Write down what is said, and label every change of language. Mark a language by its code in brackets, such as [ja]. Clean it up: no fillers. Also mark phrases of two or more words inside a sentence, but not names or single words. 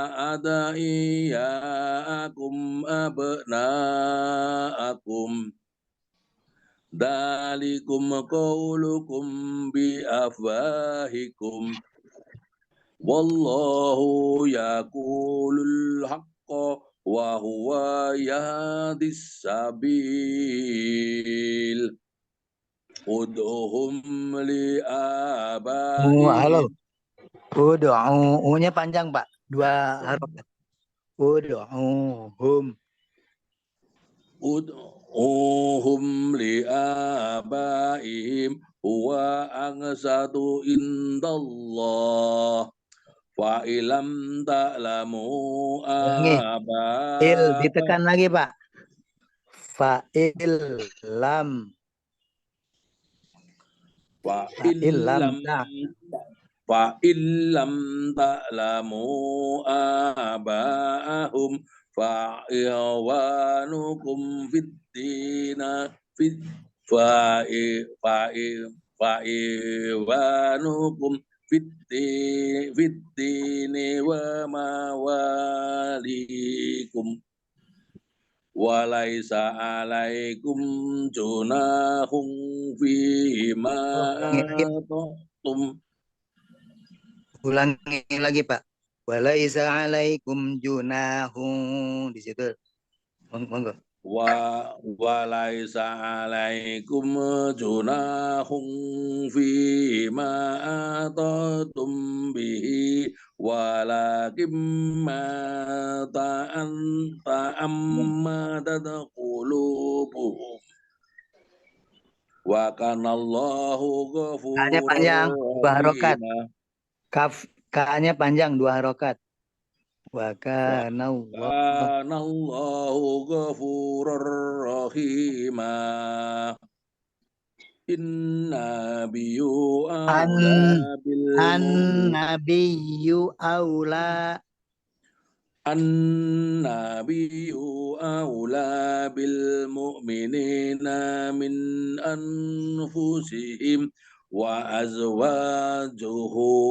[ar] أدعياءكم أبناءكم ذلكم قولكم بأفواهكم والله يقول الحق وهو يهدي السبيل. ادعوهم لآبائهم. [id] U-nya panjang Pak, 2 harokat. [ar] Ud'uhum. ادعوهم لآبائهم هو أقسط عند الله. فإن لم تعلموا [id] Ditekan lagi Pak. [ar] فإن لم تعلموا آباءهم فإخوانكم في الدين ف إخوانكم في الدين ومواليكم وليس عليكم جناح فيما [id] ulangi lagi Pak. [ar] وليس عليكم جناح, [id] di situ. [jv] Monggo. [ar] وليس عليكم جناح فيما أخطأتم به ولكن ما تعمدت قلوبكم وكان الله [id] K-nya panjang 2 harokat. K-nya panjang 2 harokat. [ar] وكان الله غفورا رحيما. النبي أولى بالمؤمنين من أنفسهم وأزواجه